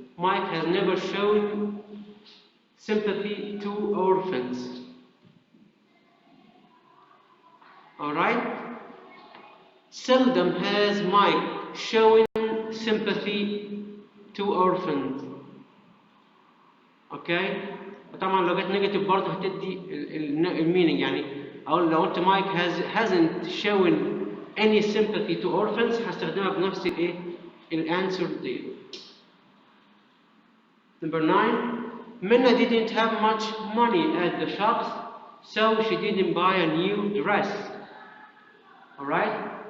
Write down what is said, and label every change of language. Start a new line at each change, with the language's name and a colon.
English: Mike has never shown sympathy to orphans. Alright? Seldom has Mike shown sympathy to orphans.
Arabic: اوكي طبعا لو جت نيجاتيف برضه هتدي المينينج يعني اقول لو قلت مايك
English: hasn't shown any sympathy to orphans
Arabic: هستخدمها بنفس الايه الانسر دي.
English: Number 9. Menna didn't have much money at the shops, so she didn't buy a new dress. Alright?